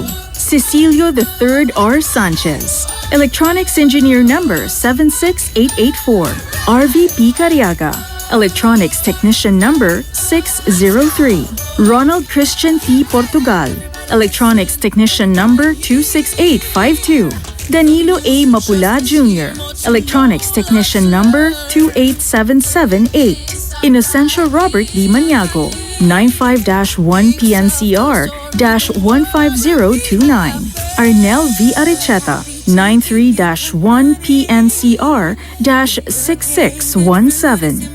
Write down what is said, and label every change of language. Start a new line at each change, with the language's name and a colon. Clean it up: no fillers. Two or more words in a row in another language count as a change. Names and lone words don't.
English: Cecilio III R. Sanchez, Electronics Engineer number 76884. RVP Cariaga, Electronics Technician number 603. Ronald Christian T. Portugal, Electronics Technician number 26852. Danilo A. Mapula Jr., Electronics Technician number 28778. Inocencio Robert D. Maniago, 95-1PNCR-15029. Arnel V. Arecheta, 93-1PNCR-6617.